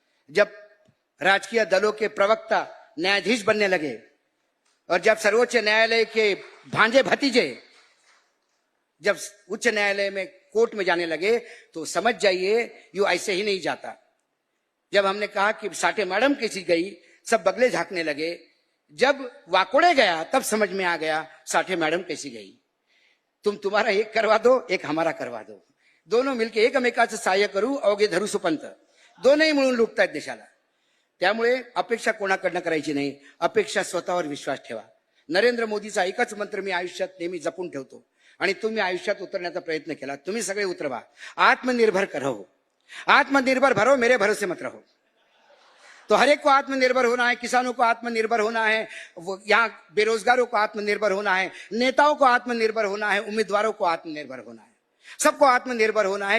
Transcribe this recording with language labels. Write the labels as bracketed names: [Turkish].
[Hindi] जब राजकीय दलों के प्रवक्ता न्यायाधीश बनने लगे और जब सर्वोच्च न्यायालय के भांजे भतीजे जब उच्च न्यायालय में कोर्ट में जाने लगे, तो समझ जाइए यू ऐसे ही नहीं जाता। जब हमने कहा कि साठे मैडम कैसी गई, सब बगले झांकने लगे। जब वाकोड़े गया तब समझ में आ गया साठे मैडम कैसी गई। तुम्हारा एक करवा दो, एक हमारा करवा दो, दोनों मिलके [Marathi] एकमेकाचं सहाय्य करू अवघे धरू सुपंत, दोनही मिळून लुटतायत देशाला। त्यामुळे अपेक्षा कोणाकडनं करायची नाही, अपेक्षा स्वतःवर विश्वास ठेवा। नरेंद्र मोदीचा एकच मंत्र मी आयुष्यात नेहमी जपून ठेवतो आणि तुम्ही आयुष्यात उतरण्याचा प्रयत्न केला, तुम्ही सगळे उतरवा। [Hindi] आत्मनिर्भर करो, आत्मनिर्भर भरो, मेरे भरोसे मत रहो। तो हर एक को आत्मनिर्भर होना है, किसानों को आत्मनिर्भर होना है, यहाँ बेरोजगारों को आत्मनिर्भर होना है, नेताओं को आत्मनिर्भर होना है, उम्मीदवारों को आत्मनिर्भर होना है, सबको आत्मनिर्भर होना है।